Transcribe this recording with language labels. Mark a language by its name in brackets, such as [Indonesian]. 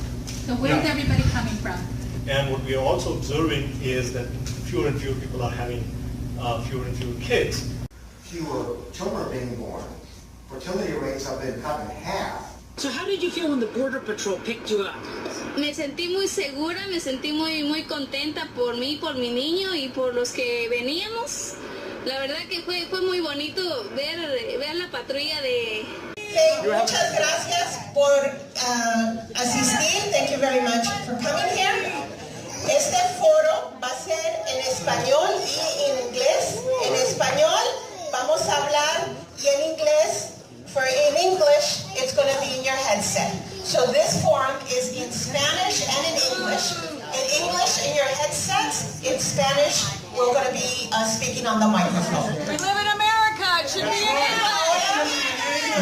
[English] So where's everybody coming from? And what we are also observing is that fewer and fewer people are having fewer and fewer kids. Fewer children are being born. Fertility rates have been cut in half. So how did you feel when the Border Patrol picked you up? [Spanish] Me sentí muy segura, me sentí muy contenta por mí, por mi niño y por los que veníamos. La verdad que fue muy bonito ver la patrulla de... Muchas gracias por asistir. [English] Thank you very much for coming here. [Spanish] Este foro va a ser en español y en inglés. En español vamos a hablar y en inglés. [English] In English, it's going to be in your headset. So this forum is in Spanish and in English. In English in your headsets. In Spanish, we're going to be speaking on the microphone. We live in America. It should be in English.